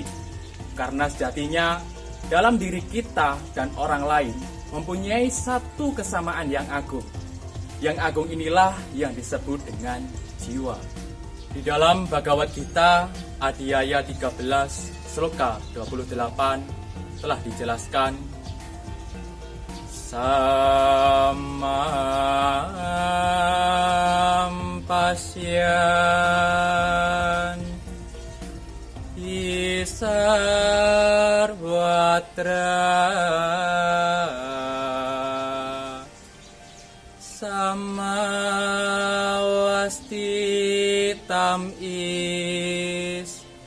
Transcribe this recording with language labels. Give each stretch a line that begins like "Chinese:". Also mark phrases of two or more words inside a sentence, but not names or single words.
Indonesian: Karena sejatinya dalam diri kita dan orang lain mempunyai satu kesamaan yang agung. Yang agung inilah yang disebut dengan jiwa. Di dalam Bhagavad Gita Adhyaya 13 Sloka 28 telah dijelaskan
Sanskrit: Samam pasyan isarvatra samawasti tam is